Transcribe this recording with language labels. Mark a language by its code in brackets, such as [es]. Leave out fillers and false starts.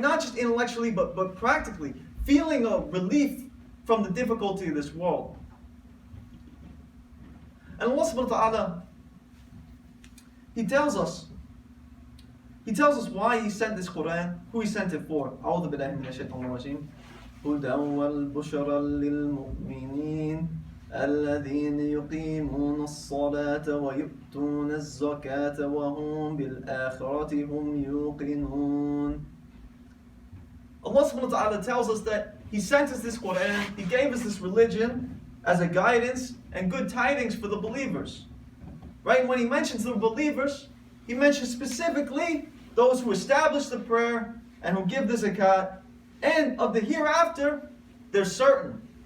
[en] Not just intellectually, but practically. Feeling a relief from the difficulty of this world. And Allah subhanahu wa ta'ala, He tells us why He sent this Quran, who He sent it for. [ar] أعوذ بالله من الشيطان الرجيم. هدى والبشرى للمؤمنين الذين يقيمون الصلاة ويؤتون الزكاة وهم بالآخرة هم يوقنون. [en] Allah subhanahu wa ta'ala tells us that He sent us this Quran, He gave us this religion as a guidance and good tidings for the believers. Right? When He mentions the believers, He mentions specifically those who establish the prayer and who give the zakat, and of the hereafter, they're certain.